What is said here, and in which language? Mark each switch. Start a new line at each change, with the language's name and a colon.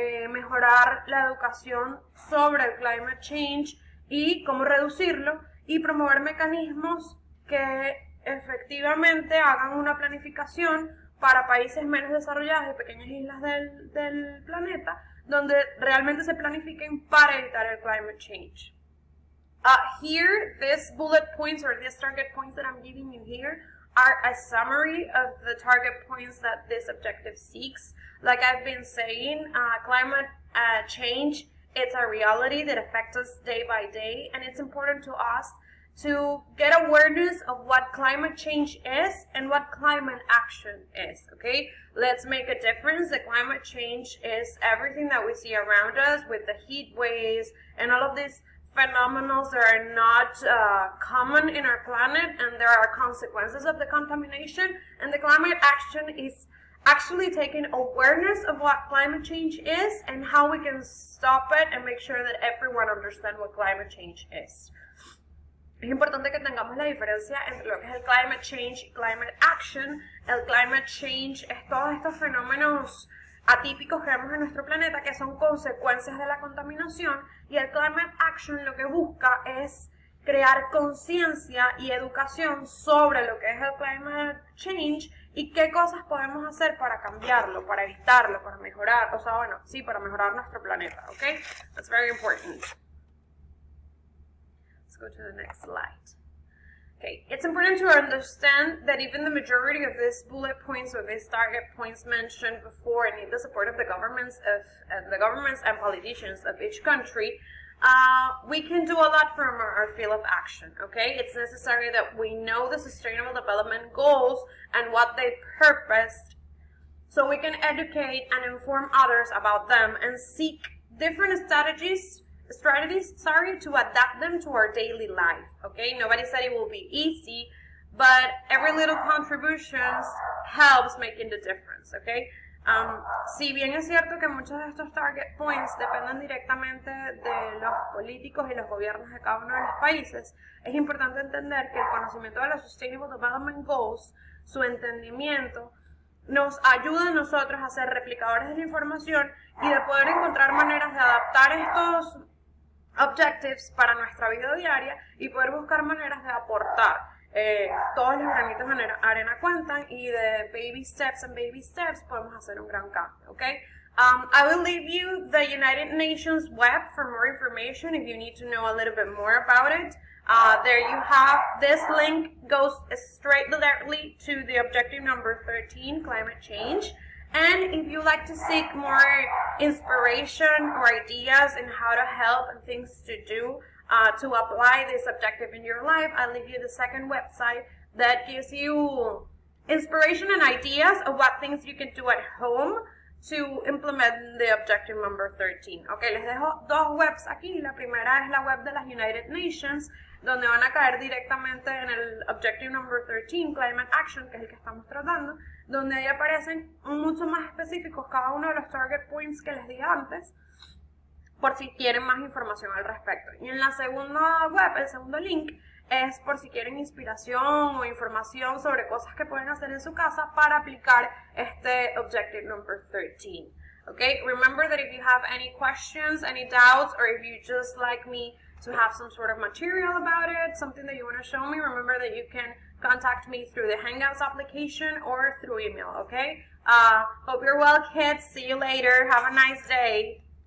Spanish: mejorar la educación sobre el
English: climate change
Spanish: y cómo reducirlo, y promover mecanismos que efectivamente hagan una planificación para países menos desarrollados y pequeñas islas del planeta, donde realmente se planifiquen para evitar el climate change.
English: Here, these bullet points or these target points that I'm giving you here are a summary of the target points that this objective seeks. Like I've been saying, climate change, it's a reality that affects us day by day, and it's important to us to get awareness of what climate change is and what climate action is, okay? Let's make a difference. The climate change is everything that we see around us with the heat waves and all of these phenomena that are not common in our planet, and there are consequences of the contamination, and the climate action is actually taking awareness of what climate change is and how we can stop it and make sure that everyone understands what climate change is.
Spanish: Es importante que tengamos la diferencia entre lo que es el
English: climate change y climate action.
Spanish: El
English: climate change
Spanish: es todos estos fenómenos atípicos que vemos en nuestro planeta que son consecuencias de la contaminación, y el
English: climate action
Spanish: lo que busca es crear conciencia y educación sobre lo que es el climate change y qué cosas podemos hacer para cambiarlo, para evitarlo, para mejorar, o sea, bueno, sí, para mejorar nuestro planeta, ¿ok?
English: That's very important. Let's go to the next slide. Okay, it's important to understand that even the majority of these bullet points or these target points mentioned before need the support of the governments and politicians of each country. We can do a lot from our field of action, okay? It's necessary that we know the Sustainable Development Goals and what they purposed, so we can educate and inform others about them and seek different strategies to adapt them to our daily life, okay? Nobody said it will be easy, but every little contribution helps making the difference, okay?
Spanish: Si bien es cierto que muchos de estos
English: target points
Spanish: dependen directamente de los políticos y los gobiernos de cada uno de los países, es importante entender que el conocimiento de los
English: Sustainable Development Goals,
Spanish: su entendimiento, nos ayuda a nosotros a ser replicadores de la información y de poder encontrar maneras de adaptar estos objectives para nuestra vida diaria y poder buscar maneras de aportar. Todos los granitos de arena cuentan, y de
English: baby steps
Spanish: podemos hacer un gran cambio, okay?
English: I will leave you the United Nations web for more information if you need to know a little bit more about it. There you have, this link goes straight directly to the objective number 13, climate change. And if you like to seek more inspiration or ideas in how to help and things to do to apply this objective in your life, I'll leave you the second website that gives you inspiration and ideas of what things you can do at home to implement the objective number 13.
Spanish: Okay, les dejo dos webs aquí. La primera es la web de las
English: United Nations,
Spanish: donde van a caer directamente en el
English: objective number 13, Climate Action,
Spanish: que es el que estamos tratando, donde ahí aparecen mucho más específicos cada uno de los
English: target points
Spanish: que les di antes, por si quieren más información al respecto. Y en la segunda web, el segundo link, es por si quieren inspiración o información sobre cosas que pueden hacer en su casa para aplicar este
English: objective number 13. Okay, remember that if you have any questions, any doubts, or if you just like me to have some sort of material about it, something that you want to show me, remember that you can contact me through the Hangouts application or through email, okay? Hope you're well, kids. See you later. Have a nice day.